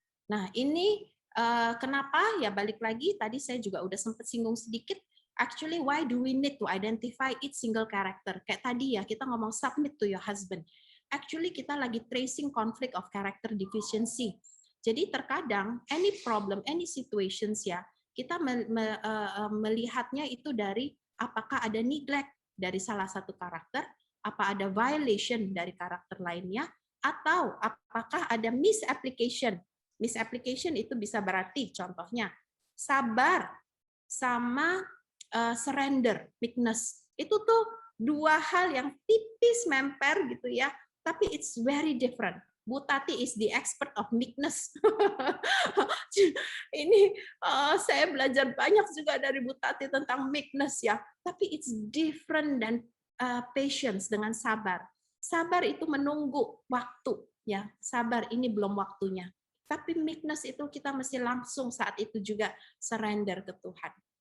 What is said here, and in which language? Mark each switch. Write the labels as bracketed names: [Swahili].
[Indonesian] Nah, ini kenapa? Ya balik lagi, tadi saya juga udah sempat singgung sedikit. [English] Actually, why do we need to identify each single character? [Indonesian] Kayak tadi ya, kita ngomong [English] submit to your husband. Actually, [Indonesian] kita lagi [English] tracing conflict of character deficiency. [Indonesian] Jadi terkadang [English] any problem, any situations [Indonesian] ya, kita melihatnya itu dari apakah ada neglect dari salah satu karakter, apa ada violation dari karakter lainnya, atau apakah ada misapplication. Misapplication itu bisa berarti contohnya sabar sama surrender, meekness. Itu tuh dua hal yang tipis memper gitu ya, tapi [English] it's very different. Bu Tati is the expert of meekness. [Indonesian] Ini saya belajar banyak juga dari Bu Tati tentang meekness ya, tapi [English] it's different [Indonesian] dan patience dengan sabar. Sabar itu menunggu waktu ya, sabar ini belum waktunya. Tapi meekness itu kita mesti langsung saat itu juga surrender ke Tuhan.